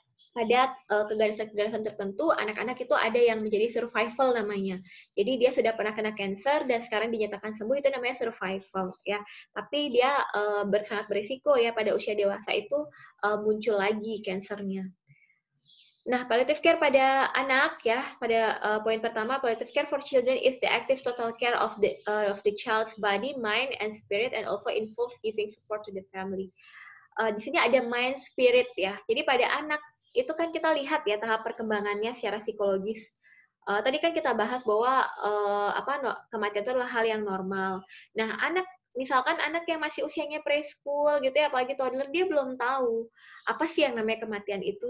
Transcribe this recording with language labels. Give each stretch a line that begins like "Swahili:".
Indonesian: Pada keganasan-keganasan tertentu, anak-anak itu ada yang menjadi survival namanya. Jadi dia sudah pernah kena cancer dan sekarang dinyatakan sembuh, itu namanya survival ya. Tapi dia sangat berisiko ya pada usia dewasa itu muncul lagi cancernya.
English: Nah, palliative care
Indonesian: pada anak ya, pada poin pertama,
English: palliative care for children is the active total care of the child's body, mind, and spirit, and also involves giving support to the family.
Indonesian: Di sini ada mind, spirit ya. Jadi pada anak itu kan kita lihat ya tahap perkembangannya secara psikologis. Tadi kan kita bahas bahwa kematian itu adalah hal yang normal. Nah, misalkan anak yang masih usianya preschool gitu ya, apalagi toddler, dia belum tahu apa sih yang namanya kematian itu.